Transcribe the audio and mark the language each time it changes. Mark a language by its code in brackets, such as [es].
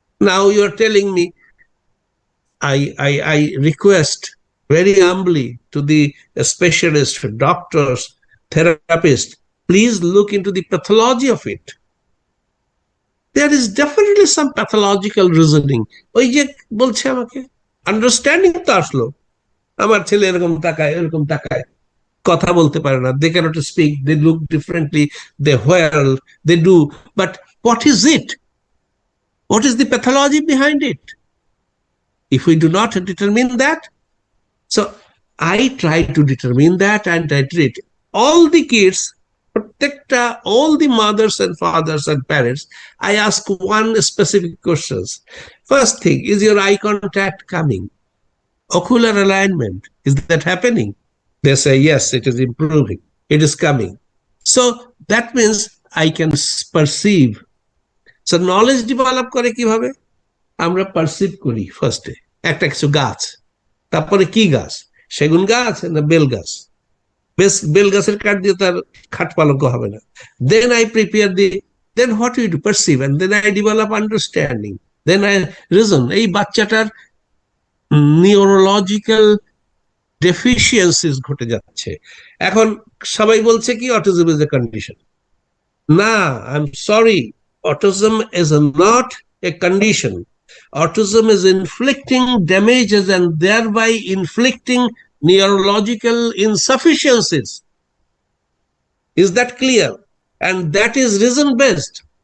[en] Now you are telling me, I request very humbly to the specialists, doctors, therapists, please look into the pathology of it. There is definitely some pathological reasoning. [bn] ওই যে বলছে আমাকে, understanding তো আসলো, আমার ছেলে এরকম তাকায়, কথা বলতে পারে না, [en] they cannot speak, they look differently, they whirl, they do, but what is it? What is the pathology behind it? If we do not determine that, so I try to determine that and I treat all the kids, protect all the mothers and fathers and parents. I ask one specific questions. First thing, is your eye contact coming? Ocular alignment, is that happening? They say, yes, it is improving, it is coming. So that means I can perceive. So knowledge develop [bn] করে কিভাবে? আমরা perceive করি ফার্স্টে একটা কিছু গাছ, তারপরে কি গাছ? সেগুন গাছ না বেল গাছ? বেল গাছের কাঠ দিয়ে তার খাট পালঙ্ক হবে না। [en] Then I prepare then what we do? Perceive, and then I develop understanding, then I reason. [bn] এই বাচ্চাটার নিউরোলজিক্যাল ডেফিসিয়েন্সিস ঘটে যাচ্ছে। এখন সবাই বলছে কি অটিজম [en] Is a condition. না, I am sorry, autism is not a condition. Autism is inflicting damages and thereby inflicting neurological insufficiencies. Is that clear? And that is reason based.